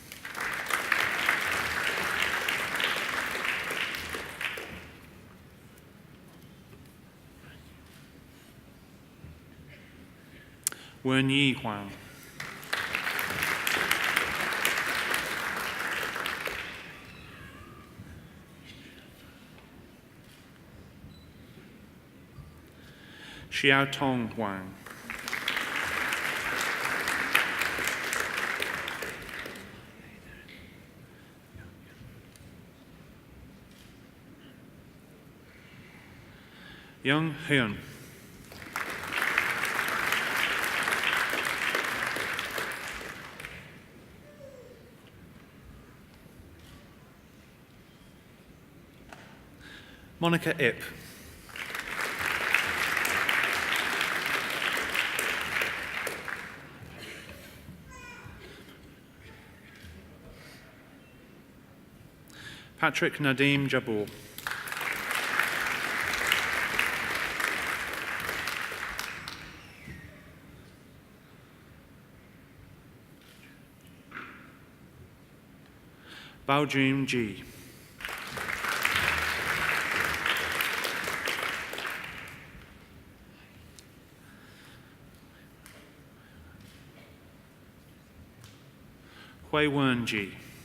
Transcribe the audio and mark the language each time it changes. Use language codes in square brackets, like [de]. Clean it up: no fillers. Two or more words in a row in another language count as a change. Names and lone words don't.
[en] Wen Yi Huang. Xiaotong Huang. Young Hyun. Monica Ip. Patrick Nadim Jabour. Baojun Ji. Hui Wen Ji.